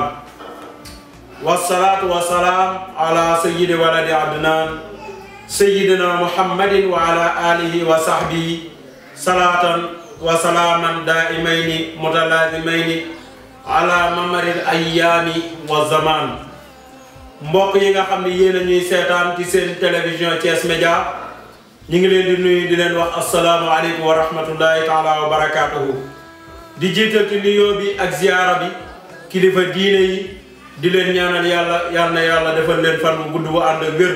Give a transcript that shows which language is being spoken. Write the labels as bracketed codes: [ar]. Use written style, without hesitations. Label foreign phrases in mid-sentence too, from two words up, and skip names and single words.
[ar] والصلاة والسلام على سيد ولد عدنان سيدنا محمد وعلى آله وصحبه صلاة وسلاما دائمين متلازمين على ممر الأيام والزمان. [wo] mbokk yi nga xam ne yéen a ñuy seetaan ci seen télévision Thiès Média ñu ngi leen di nuyu di leen wax [ar] السلام عليكم ورحمة الله تعالى وبركاته. [wo] di jiital ci nuyoo bi ak ziyaara bi kilifa diine yi di leen ñaanal yàlla yal na yàlla defal leen fan bu gudd bu ànd ak wér.